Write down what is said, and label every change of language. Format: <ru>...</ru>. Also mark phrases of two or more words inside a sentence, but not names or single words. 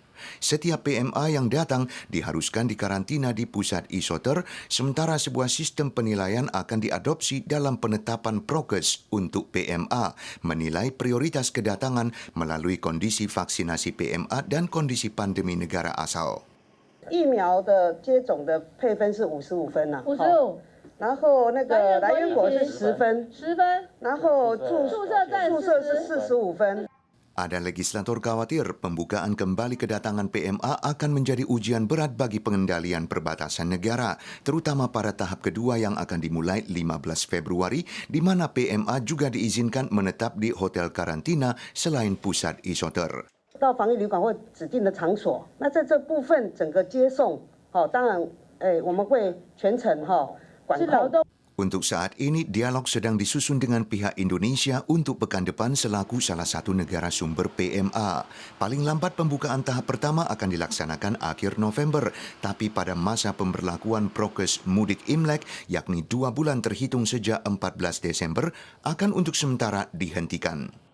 <id>Setiap PMA yang datang diharuskan dikarantina di pusat isoter, sementara sebuah sistem penilaian akan diadopsi dalam penetapan prokes untuk PMA, menilai prioritas kedatangan melalui kondisi vaksinasi PMA dan kondisi pandemi negara asal.</id> <zh>疫苗的接种的配分是55分呐，55，然后那个来源国是10分，10分，然后注射是45分。</zh> <id>Ada legislator khawatir pembukaan kembali kedatangan PMA akan menjadi ujian berat bagi pengendalian perbatasan negara, terutama pada tahap kedua yang akan dimulai 15 Februari, di mana PMA juga diizinkan menetap di hotel karantina selain pusat isoter.</id> <zh>到防疫旅馆或指定的场所，那在这部分整个接送，当然，我们会全程管控。</zh> <id>Untuk saat ini, dialog sedang disusun dengan pihak Indonesia untuk pekan depan selaku salah satu negara sumber PMA. Paling lambat pembukaan tahap pertama akan dilaksanakan akhir November, tapi pada masa pemberlakuan prokes mudik Imlek, yakni 2 bulan terhitung sejak 14 Desember, akan untuk sementara dihentikan.</id>